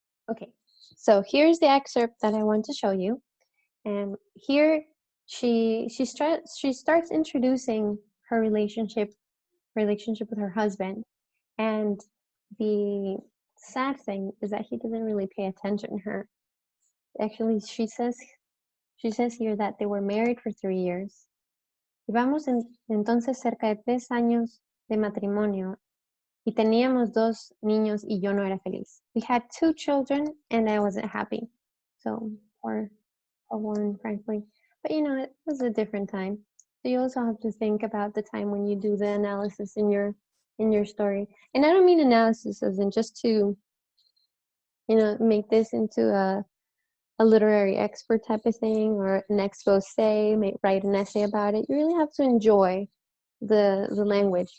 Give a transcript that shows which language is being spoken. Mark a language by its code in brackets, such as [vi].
[en] Okay, so here's the excerpt that I want to show you. And here she starts introducing her relationship with her husband, and the sad thing is that he doesn't really pay attention to her. Actually, she says here that they were married for 3 years. [es] Llevamos entonces cerca de 3 años de matrimonio y teníamos 2 niños y yo no era feliz. [en] We had 2 children and I wasn't happy. So poor one, frankly. But it was a different time. So you also have to think about the time when you do the analysis in your story. And I don't mean analysis as in just to make this into a literary expert type of thing or an expose, write an essay about it. You really have to enjoy the language.